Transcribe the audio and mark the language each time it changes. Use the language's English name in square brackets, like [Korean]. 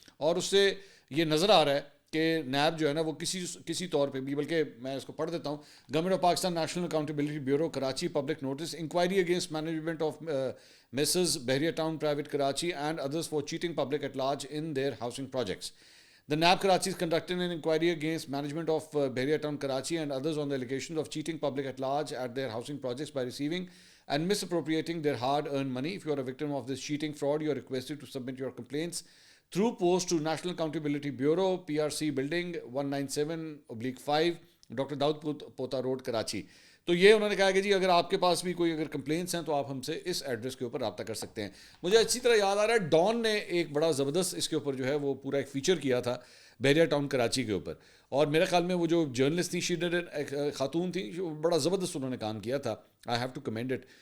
[Urdu] اور اس سے یہ نظر آ رہا ہے کہ نیب جو ہے نا وہ کسی طور پہ بھی، بلکہ میں اس کو پڑھ دیتا ہوں، [English] Government of Pakistan National Accountability Bureau Karachi public notice inquiry against management of Mrs Bahria Town private Karachi and others for cheating public at large in their housing projects. The NAB Karachi is conducting an inquiry against management of Bahria Town Karachi and others on the allegations of cheating public at large at their housing projects by receiving and misappropriating their hard-earned money. If you are a victim of this cheating fraud, you are requested to submit your complaints through post to National Accountability Bureau, PRC Building 197/5, Dr. Daud Pota Road, Karachi. [Urdu] تو یہ انہوں نے کہا کہ جی اگر آپ کے پاس بھی کوئی اگر کمپلینٹس ہیں تو آپ ہم سے اس ایڈریس کے اوپر رابطہ کر سکتے ہیں. مجھے اچھی طرح یاد آ رہا ہے ڈان نے ایک بڑا زبردست اس کے اوپر جو ہے وہ پورا ایک فیچر کیا تھا بحریہ ٹاؤن کراچی کے اوپر، اور میرے خیال میں وہ جو جرنلسٹ تھی ایک خاتون تھی، جو بڑا زبردست انہوں نے کام کیا تھا، [English] I have to command it.